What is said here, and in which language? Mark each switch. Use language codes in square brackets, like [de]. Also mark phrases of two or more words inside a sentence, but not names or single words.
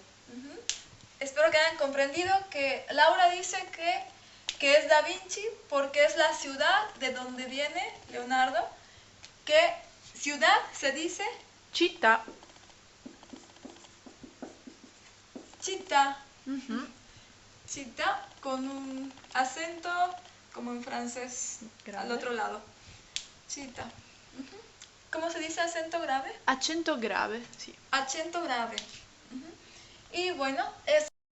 [es] Espero que hayan comprendido que Laura dice que es da Vinci porque es la ciudad de donde viene Leonardo. Que ciudad se dice Città. città. Città con un acento como en francés Grave. al otro lado. Città. ¿Cómo se dice acento grave? [it] Accento grave, sì. [es] Acento grave. Y bueno, es